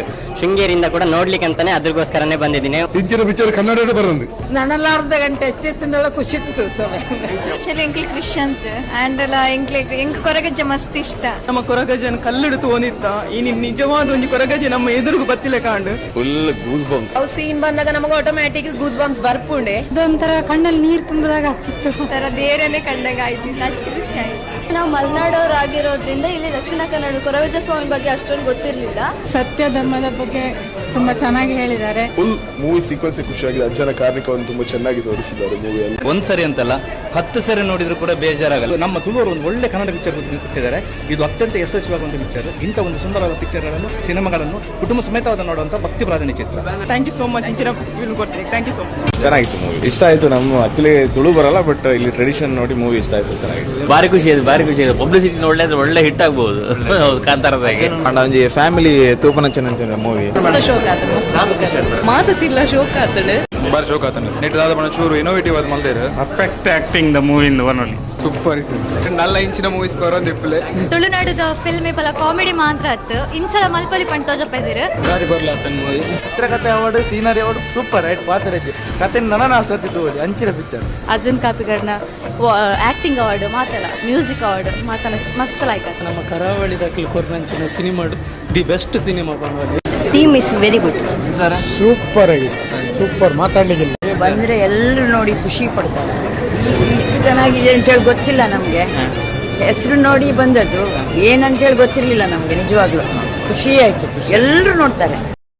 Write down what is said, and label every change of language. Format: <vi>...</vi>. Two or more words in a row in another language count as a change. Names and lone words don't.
<kn>ಶೃಂಗೇರಿಯಿಂದ ಕೂಡ ನೋಡ್ಲಿಕ್ಕೆ ಅಂತಾನೆ ಅದ್ರಗೋಸ್ಕರನೇ ಬಂದಿದ್ದೀನಿ.</kn> <tcy>ಇಂಚಿನ ಪಿಕ್ಚರ್ ಕನ್ನಡ ಬರಂದು</tcy> <kn>ನನ್ನೆಲ್ಲ ಅರ್ಧ ಗಂಟೆ ಹೆಚ್ಚೆತ್ತಿನೆಲ್ಲ ಖುಷಿ ಇರ್ತದೆ.</kn> <tcy>ಆಕ್ಚುಲಿ ಎಂಕ್ಲಿ</tcy> <en>Christians and</en> <tcy>ಎಲ್ಲ ಎಂಕ್ ಕೊರಗಜ್ಜ ಮಸ್ತ್ ಇಷ್ಟ. ನಮ್ಮ ಕೊರಗಜ್ಜನ ಕಲ್ಲಿಡು ತೋನಿತ್ತ ಈ ನಿಜವಾದ ಒಂದು ಕೊರಗಜ್ಜೆ ನಮ್ಮ ಎದುರುಗೂ ಬತ್ತಿಲ್ಲ ಕಾಂಡು</tcy> <en>Full goose bumps.</en> <tcy>ಅವು ಸೀನ್ ಬಂದಾಗ ನಮಗೆ</tcy> <en>automatic goose bumps</en> <tcy>ಬರ್ಪುಂಡೆ.</tcy> <kn>ಅದೊಂಥರ ಕಣ್ಣಲ್ಲಿ ನೀರು ತುಂಬಿದಾಗ ಆಗ್ತಿತ್ತು. ತರ ದೇರನೇ ಕಂಡಾಗ ಆಯ್ತು. ಅಷ್ಟು ಖುಷಿ ಆಯ್ತು. ನಾವು ಮಲೆನಾಡೋರಾಗಿರೋದ್ರಿಂದ ಇಲ್ಲಿ ದಕ್ಷಿಣ ಕನ್ನಡ ಕೊರಗಜ್ಜ ಸ್ವಾಮಿ ಬಗ್ಗೆ ಅಷ್ಟೊಂದು ಗೊತ್ತಿರಲಿಲ್ಲ. ಸತ್ಯ ಧರ್ಮದ ಬಗ್ಗೆ ತುಂಬಾ ಚೆನ್ನಾಗಿ ಹೇಳಿದ್ದಾರೆ.</kn> <en>full movie sequence</en> <kn>ಖುಷಿಯಾಗಿದೆ. ಅಜ್ಜನ ಕಾರ್ಣಿಕವನ್ನು ತುಂಬಾ ಚೆನ್ನಾಗಿ ತೋರಿಸಿದ್ದಾರೆ ಮೂವಿಯಲ್ಲಿ. ಒಂದ್ಸರಿ ಅಂತಲ್ಲ 10 ಸರಿ ನೋಡಿದ್ರು ಕೂಡ ಬೇಜಾರಾಗಲ್ಲ. ನಮ್ಮ ತುಳುವರು ಒಂದು ಒಳ್ಳೆ ಕನ್ನಡ ಪಿಕ್ಚರ್ ಕೊಟ್ಟಿದ್ದಾರೆ. ಇದು ಅತ್ಯಂತ ಯಶಸ್ವಿಯಾಗುವಂಥ ಪಿಕ್ಚರ್. ಇಂಥ ಒಂದು ಸುಂದರವಾದ ಪಿಕ್ಚರ್ಗಳನ್ನು, ಸಿನಿಮಾಗಳನ್ನು ಕುಟುಂಬ ಸಮೇತವಾದ ನೋಡುವಂಥ ಭಕ್ತಿ ಪ್ರಾಧಾನ್ಯ ಚಿತ್ರ.</kn> <en>Thank you so much.</en> <kn>ಇಂಚಿನ ಫಿಲ್ಮ್ ಕೊಡ್ತೀನಿ.</kn> <en>Thank you so much.</en> <kn>ಚೆನ್ನಾಗಿತ್ತು ಮೂವಿ, ಇಷ್ಟ ಆಯ್ತು. ನಮ್ಮ ಆಕ್ಚುಲಿ ತುಳು ಬರಲ್ಲ, ಬಟ್ ಇಲ್ಲಿ ಟ್ರೆಡಿಷನ್ ನೋಡಿ ಮೂವಿ ಇಷ್ಟ ಆಯ್ತು. ಚೆನ್ನಾಗಿತ್ತು, ಭಾರಿ ಖುಷಿ ಇದೆ, ಭಾರಿ ಖುಷಿ ಇದೆ. ಪಬ್ಲಿಸಿಟಿ ಒಳ್ಳೆ ಹಿಟ್ ಆಗ್ಬಹುದು ಕಾಂತಾರದಾಗೆ.</kn> <tcy>ಒಂಜಿ ಫ್ಯಾಮಿಲಿ ತೂಪನ ಚೆನ್ನ ಮೂವಿ. ಶೋಕ್ ಆತನು ಮಾತಸಿಲ್ಲ ಶೋಕ್ ಆತನು ಬಾರಿ ಶೋಕ್ ಆತನು. ನೆಟ್ಟದಾದ ಬಣ್ಣ ಚೂರು ಇನೋವೇಟಿವ್ ಆದ ಮಲ್ದೇರು.</tcy> <en>Perfect acting the movie in one only.</en> <tcy>ಸೂಪರ್ ಇತ್ತು. ನಲ್ಲ ಇಂಚಿನ ಮೂವೀಸ್ ಕೊರೋ ದಿಪ್ಪಲೆ ತುಳುನಾಡದ ಫಿಲ್ಮ್ ಪಲ ಕಾಮಿಡಿ ಮಾತ್ರ ಅತ್ತು. ಇಂಚಲ ಮಲ್ಪಲಿ ಪಂಡ್ ತೋಜಪ್ಪ ಬಾರಿ ಬರ್ಲಾತನ್ ಮೂವಿ. ಚಿತ್ರಕಥೆ ಅವಾರ್ಡ್,</tcy> <en>scenery award super right</en> <tcy>ಪಾತ್ರಜ್ಜಿ ಕತೆ ನನ್ನ ಸರ್ತಿ ತೋಡಿ ಅಂಚಿನ ಪಿಕ್ಚರ್. ಅರ್ಜುನ್ ಕಾಪಿಗರ್ನ</tcy> <en>acting award</en> <tcy>ಮಾತಲ್ಲ,</tcy> <en>music award</en> <tcy>ಮಾತಲ್ಲ ಮಸ್ತ್ ಲಾಯ್ಕ. ನಮ್ಮ ಕರಾವಳಿ ದಾಖಲೆ ಕೊರ್ನಂಚಿನ ಸಿನಿಮಾ</tcy> <en>the best cinema</en> <tcy>ಬಂದ್ವಿ.</tcy> <en>Theme is very good.</en> <kn>ಸೂಪರ್ ಆಗಿದೆ, ಸೂಪರ್ ಮಾತಾಡ್ಲಿಕ್ಕಿಲ್ಲ. ಬಂದ್ರೆ ಎಲ್ಲರೂ ನೋಡಿ ಖುಷಿ ಪಡ್ತಾರೆ. ಇಷ್ಟು ಚೆನ್ನಾಗಿದೆ ಅಂತೇಳಿ ಗೊತ್ತಿಲ್ಲ ನಮಗೆ. ಹೆಸರು ನೋಡಿ ಬಂದದ್ದು ಏನಂತೇಳಿ ಗೊತ್ತಿರಲಿಲ್ಲ ನಮಗೆ. ನಿಜವಾಗ್ಲೂ ಖುಷಿ ಆಯ್ತು. ಎಲ್ಲರೂ ನೋಡ್ತಾರೆ.</kn>